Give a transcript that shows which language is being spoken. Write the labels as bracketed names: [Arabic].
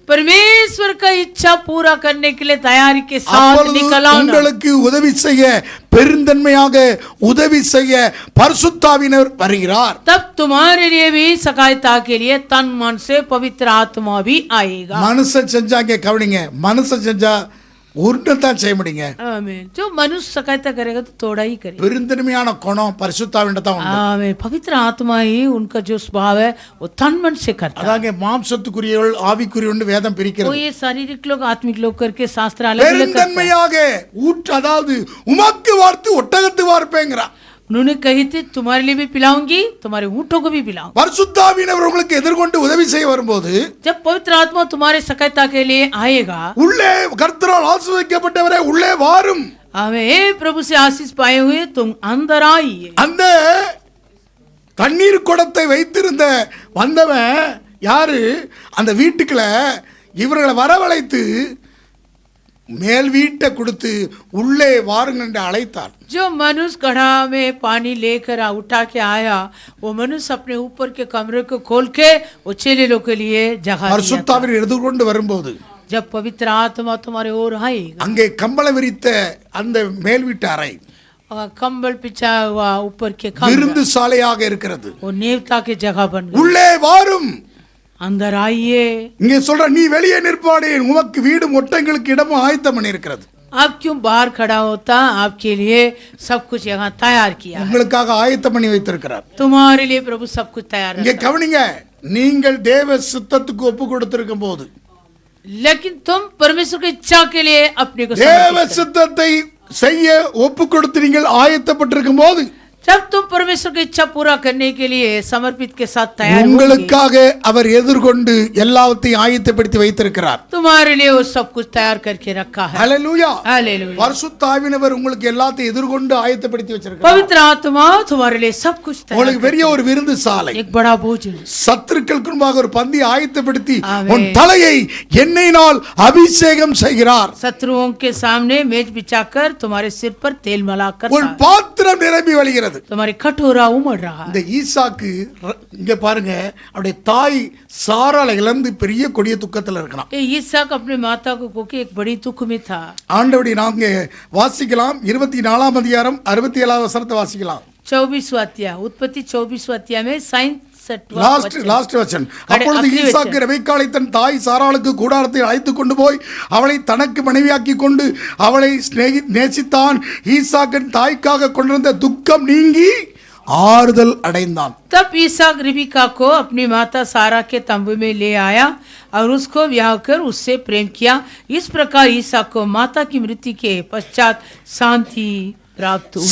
[Hindi] परमेश्वर का इच्छा पूरा करने के लिए तैयारी के साथ [Tamil] அப்பொழுது [Hindi] निकल आना। [Tamil] உங்களுக்கு உதவி செய்ய பெருந்தன்மையாக உதவி செய்ய பரிசுத்தாவினர் வருகிறார். [Hindi] तब तुम्हारे लिए भी सहायता के लिए तन मन से पवित्र आत्मा भी आएगा। [Tamil] மனுஷன் செஞ்சாங்க கவனிங்க, மனுஷன் செஞ்சா உருட்டத்தான் செய்ய முடியுங்க. [Hindi] आमीन। जो मनुष्य सहायता करेगा तो थोड़ा ही करेगा। [Tamil] பெருந்தன்மையான குணம் பரிசுத்தாவிட்ட தான் உண்டு. [Hindi] आमीन। पवित्र आत्मा ही उनका जो स्वभाव है वो तन मन से करता है। [Tamil] அதாங்க மாம்சத்துக்குரியவள் ஆவிக்குரியவள் வேதம் [Hindi] वो [Tamil] பிரிக்கிறது. [Hindi] ये शारीरिक लोग आत्मिक लोग करके शास्त्र अलग अलग करता है। [Tamil] பெருந்தன்மையாக அதாவது உமக்கு வார்த்து ஒட்டகத்து வார்ப்பேங்கிறா. [Hindi] उन्होंने कही थी तुम्हारे लिए भी पिलाऊंगी, तुम्हारे ऊँटों को भी पिलाऊंगी। [Tamil] பரிசுத்தாவினர் உங்களுக்கு எதிர்கொண்டு உதவி செய்ய வரும்போது [Hindi] जब पवित्र आत्मा तुम्हारे सहायता के लिए आएगा, [Tamil] உள்ளே கர்த்தரால் ஆசீர்வதிக்கப்பட்டவரே உள்ளே வாரும். [Hindi] हमें हे प्रभु से आशीष पाए हुए तुम अंदर आइए। [Tamil] அந்த தண்ணீர் குடத்தை வைத்திருந்த வந்தவன் யாரு? அந்த வீட்டுக்குள்ள இவர்களை வரவழைத்து மேல் வீட்டை கொடுத்து உள்ளே வாருங்க என்று அழைத்தார். [Hindi] जो मनुष्य घड़ा में पानी लेकर उठा के आया, वो मनुष्य अपने ऊपर के कमरे को खोल के वो चेले लोग के लिए जगह दिया था। [Tamil] பரிசுத்தாவினர் எதிர்கொண்டு வரும்போது [Hindi] जब पवित्र आत्मा तुम्हारे ओर आएगा, [Tamil] அங்கே கம்பள விரித்த அந்த மேல் வீட்டு அறை [Hindi] और कंबल पिछा हुआ ऊपर के कमरा [Tamil] விருந்து சாலையாக இருக்கிறது. [Hindi] वो नेवता की जगह बन गई। [Tamil] உள்ளே வாரும். [Hindi] अंदर आइए। [Tamil] இங்கே சொல்ற நீ வெளியே நிற்பானேன், உமக்கு வீடும் ஒட்டங்களுக்கு இடமும் ஆயத்தம் பண்ணி இருக்கிறது. [Hindi] आप क्यों बाहर खड़ा होता? आपके लिए सब कुछ यहाँ तैयार किया है। [Tamil] உங்களுக்காக ஆயத்தம் பண்ணி வைத்திருக்கிறார். [Hindi] तुम्हारे लिए प्रभु सब कुछ तैयार [Tamil] இங்கே [Hindi] है। [Tamil] கவனிங்க, நீங்கள் தேவ சித்தத்துக்கு ஒப்பு கொடுத்திருக்கும் போது [Hindi] लेकिन तुम परमेश्वर की इच्छा के लिए अपने को [Tamil] தேவ [Hindi] समर्पित करो। [Tamil] சித்தத்தை செய்ய ஒப்பு கொடுத்து நீங்கள் ஆயத்தப்பட்டிருக்கும் போது [Hindi] जब तुम परमेश्वर की इच्छा पूरा करने के लिए समर्पित के साथ तैयार होगे, [Tamil] உங்களுக்காக அவர் எதிர்கொண்டு எல்லாவற்றையும் ஆயத்தப்படுத்தி வைத்திருக்கிறார். [Hindi] तुम्हारे लिए वो सब कुछ तैयार करके रखा है। [Tamil] ஹல்லேலூயா. [Hindi] हालेलुया। [Tamil] பரிசுத்த ஆவியானவர் உங்களுக்கு எல்லாத்தையும் எதிர்கொண்டு ஆயத்தப்படுத்தி வச்சிருக்கிறார். [Hindi] पवित्र आत्मा तुम्हारे लिए सब कुछ तैयार [Tamil] உங்களுக்கு பெரிய ஒரு விருந்து சாலை, [Hindi] एक बड़ा भोजन, [Tamil] சத்துருக்களுக்கு முன்பாக ஒரு பந்தி ஆயத்தப்படுத்தி ஆமென். உன் தலையை எண்ணெயினால் அபிஷேகம் செய்கிறார். [Hindi] शत्रुओं के सामने मेज बिछाकर तुम्हारे सिर पर तेल malaकर [Tamil] உன் பாத்திரம் நிரம்பி வழிகிறது. [Hindi] तुम्हारी कटोरा उमड़ रहा है। [Tamil] இந்த ஈசாக்கு இங்க பாருங்க, அவருடைய தாய் சாராளை இழந்து பெரிய கொடிய துக்கத்துல இருக்கலாம். [Hindi] ये इसहाक अपने माता को खोके एक बड़ी दुख में था। [Tamil] ஆண்டவருடைய நாங்க வாசிக்கலாம் 24ஆம் அதிகாரம் 67ஆவது வசனத்தை வாசிக்கலாம். [Hindi] 24वां अध्याय, उत्पत्ति 24वां अध्याय में 67वां [Tamil] லாஸ்ட் வசனம். அப்பொழுது ஈசாக்கு ரெபெக்காளை தன் தாய் சாராளுக்கு கூடாரத்தை அழைத்து கொண்டு போய் அவளை தனக்கு மனைவியாக்கி கொண்டு அவளை நேசித்தான். ஈசாக்கின் தாய்க்காக கொண்டிருந்த துக்கம் நீங்கி ஆறுதல் அடைந்தான். [Hindi] तब इसहाक रिबका को अपनी माता सारा के तंबू में ले आया और उसको ब्याह कर उससे प्रेम किया. इस प्रकार इसहाक को माता की मृत्यु के पश्चात शांति प्राप्त हुई.